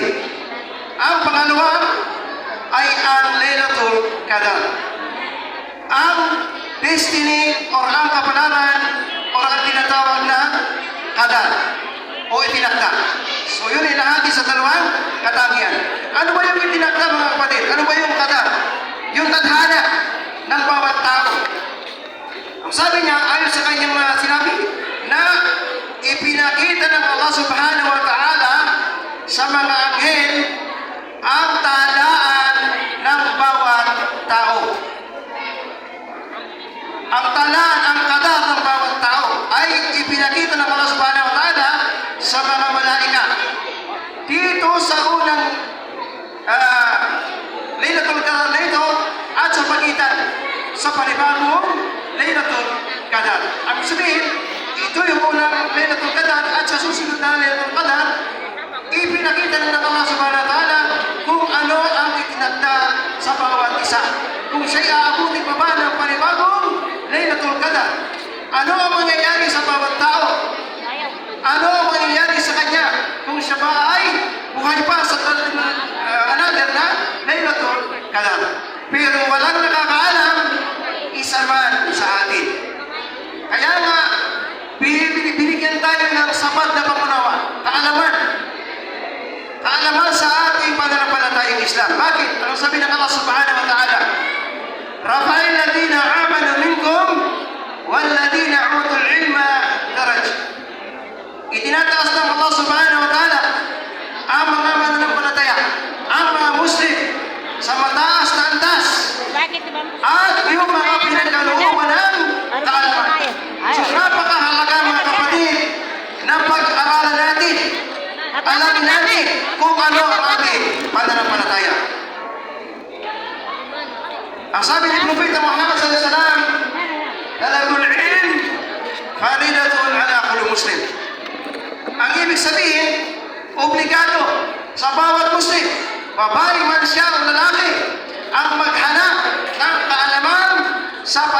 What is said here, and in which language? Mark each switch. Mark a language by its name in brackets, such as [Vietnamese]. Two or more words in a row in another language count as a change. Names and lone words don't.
[Filipino] Ang pangalawa ay ang [Arabic] ليلة القدر, [Filipino] ang destiny or ang kapalaran or ang tinatawag na Qadar o itinakda. So yun ay nahati sa dalawang katangian. Ano ba yung itinakda mga kapatid? Ano ba yung Qadar? Yung tadhana ng bawat tao. Ang sabi niya, ayon sa kanyang sinabi, na ipinakita ng Allah [Arabic] سبحانه وتعالى [Filipino] sa mga anghel ang talaan ng bawat tao. Ang talaan, ang Qadar ng bawat tao ay ipinakita ng Allah [Arabic] سبحانه وتعالى [Filipino] sa mga malaika. Dito sa unang [Arabic] ليلة القدر [Filipino] na ito at sa pagitan sa panibagong [Arabic] ليلة القدر. [Filipino] Ang sabihin, ito yung unang [Arabic] ليلة القدر [Filipino] at sa susunod na [Arabic] ليلة القدر, [Filipino] ipinakita ng Allah [Arabic] سبحانه وتعالى [Filipino] kung ano ang itinagda sa bawat isa. Kung siya'y aabutin pa ba ng panibagong [Arabic] ليلة القدر, [Filipino] ano ang mangyayari sa bawat tao? Ano ang mangyayari sa kanya kung siya ba ay buhay pa sa another na [Arabic] ليلة القدر? [Filipino] Pero walang nakakaalam, isa man sa atin. Kaya nga, binigyan tayo ng sapat na pangunawa, kaalaman. Kaalaman sa ating pananampalatayang Islam. Bakit? Ang sabi ng Allah [Arabic] سبحانه وتعالى, يرفع الذين آمنوا منكم والذين أوتوا العلم درجات. [Filipino] Itinataas ng Allah [Arabic] سبحانه وتعالى [Filipino] ang mga mananampalataya, ang mga Muslim sa mataas na antas at yung mga pinagkalooban ng kaalaman. So napakahalaga mga kapatid na pag-aralan natin, alamin natin kung ano ang ating pananampalataya. Ang sabi ni Propeta Muhammad [Arabic] صلى الله عليه وسلم, طلب العلم فريضة على كل مسلم. [Filipino] Ang ibig sabihin, obligado sa bawat Muslim, babae man siya o lalaki, ang maghanap ng kaalaman sa